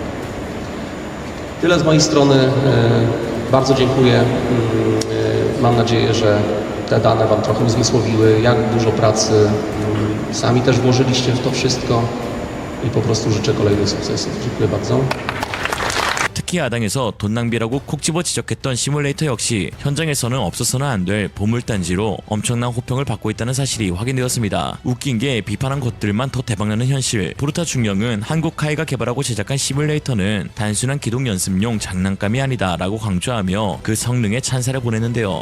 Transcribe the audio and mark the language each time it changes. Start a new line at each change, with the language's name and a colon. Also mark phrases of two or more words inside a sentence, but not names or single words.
Polish: Tyle z mojej strony. Bardzo dziękuję. Mam nadzieję, że te dane Wam trochę uzmysłowiły, jak dużo pracy sami też włożyliście w to wszystko i po prostu życzę kolejnych sukcesów. Dziękuję bardzo.
Korean: 특히 야당에서 돈 낭비라고 콕 집어 지적했던 시뮬레이터 역시 현장에서는 없어서는 안 될 보물단지로 엄청난 호평을 받고 있다는 사실이 확인되었습니다. 웃긴 게 비판한 것들만 더 대박나는 현실. 보르타 중령은 한국카이가 개발하고 제작한 시뮬레이터는 단순한 기동 연습용 장난감이 아니다 라고 강조하며 그 성능에 찬사를 보냈는데요.